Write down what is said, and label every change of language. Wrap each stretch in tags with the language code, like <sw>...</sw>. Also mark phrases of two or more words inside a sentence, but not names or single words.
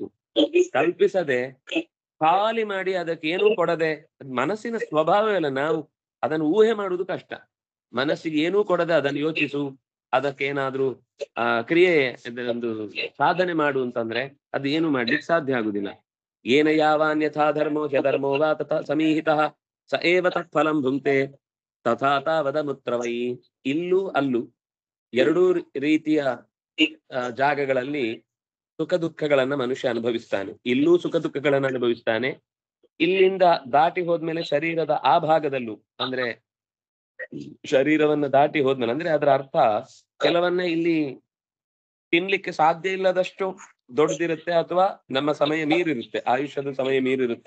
<kn>ಕಲ್ಪಿಸದೆ ಖಾಲಿ ಮಾಡಿ ಅದಕ್ಕೆ ಏನೂ ಕೊಡದೆ, ಮನಸ್ಸಿನ ಸ್ವಭಾವವಲ್ಲ. ನಾವು ಅದನ್ನು ಊಹೆ ಮಾಡುವುದು ಕಷ್ಟ. ಮನಸ್ಸಿಗೆ ಏನೂ ಕೊಡದೆ ಅದನ್ನು ಯೋಚಿಸು, ಅದಕ್ಕೇನಾದ್ರೂ ಕ್ರಿಯೆ ಒಂದು ಸಾಧನೆ ಮಾಡು ಅಂತಂದ್ರೆ ಅದು ಏನು ಮಾಡ್ಲಿಕ್ಕೆ ಸಾಧ್ಯ ಆಗುದಿಲ್ಲ.</kn> <sa>ಏನ ಯಾವಾನ್ಯಥಾ ಧರ್ಮೋ ಹ್ಯಧರ್ಮೋ ವಾ ತಥಾ ಸಮೀಹಿತಃ ಸ ಏವ ತತ್ ಫಲಂ ಭುಂಕ್ತೆ ತಥಾ ತಾವದ ಮುತ್ರವೈ.</sa> <kn>ಇಲ್ಲೂ ಅಲ್ಲೂ ಎರಡೂ ರೀತಿಯ ಜಾಗಗಳಲ್ಲಿ ಸುಖ ದುಃಖಗಳನ್ನ ಮನುಷ್ಯ ಅನುಭವಿಸ್ತಾನೆ. ಇಲ್ಲೂ ಸುಖ ದುಃಖಗಳನ್ನ ಅನುಭವಿಸ್ತಾನೆ. ಇಲ್ಲಿಂದ ದಾಟಿ ಹೋದ್ಮೇಲೆ ಶರೀರದ ಆ ಭಾಗದಲ್ಲೂ, ಅಂದ್ರೆ ಶರೀರವನ್ನ ದಾಟಿ ಹೋದ್ಮೇಲೆ, ಅಂದ್ರೆ ಅದರ ಅರ್ಥ ಕೆಲವನ್ನ ಇಲ್ಲಿ ತಿನ್ಲಿಕ್ಕೆ ಸಾಧ್ಯ ಇಲ್ಲದಷ್ಟು ದೊಡ್ಡದಿರುತ್ತೆ, ಅಥವಾ ನಮ್ಮ ಸಮಯ ಮೀರಿರುತ್ತೆ, ಆಯುಷ್ಯದ ಸಮಯ ಮೀರಿರುತ್ತೆ.</kn>